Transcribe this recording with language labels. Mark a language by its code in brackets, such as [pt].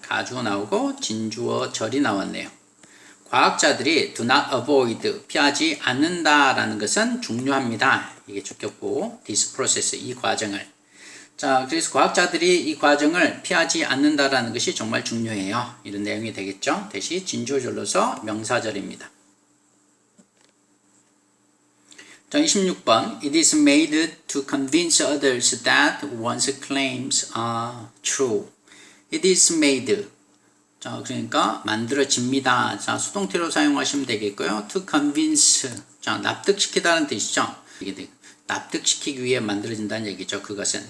[ko] 가주어 나오고 진주어 절이 나왔네요. 과학자들이 [en] do not avoid, [ko] 피하지 않는다라는 것은 중요합니다. 이게 주격보, [en] this process, [ko] 이 과정을. 자, 그래서 과학자들이 이 과정을 피하지 않는다라는 것이 정말 중요해요. 이런 내용이 되겠죠. 대신 진주어절로서 명사절입니다. [en] 자, 26번 It is made to convince others that one's claims are true. It is made. [ko] 자, 그러니까 만들어집니다. 자, 수동태로 사용하시면 되겠고요. [en] To convince. [ko] 자, 납득시키다는 뜻이죠. 이게 납득시키기 위해 만들어진다는 얘기죠. 그것은.